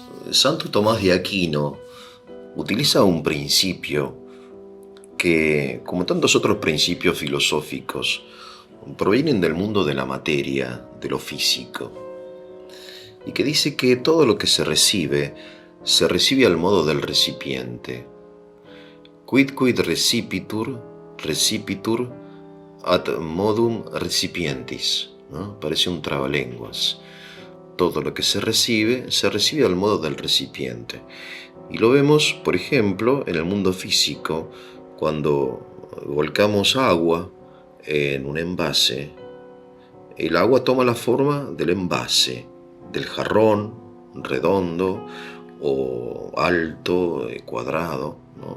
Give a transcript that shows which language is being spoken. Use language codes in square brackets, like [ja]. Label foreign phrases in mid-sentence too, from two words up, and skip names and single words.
[es] Santo Tomás de Aquino utiliza un principio que, como tantos otros principios filosóficos, provienen del mundo de la materia, de lo físico, y que dice que todo lo que se recibe al modo del recipiente. [la] Quid recipitur, recipitur ad modum recipientis, [es] ¿no? Parece un trabalenguas. Todo lo que se recibe al modo del recipiente. Y lo vemos, por ejemplo, en el mundo físico, cuando volcamos agua en un envase, el agua toma la forma del envase, del jarrón redondo o alto, cuadrado, ¿no?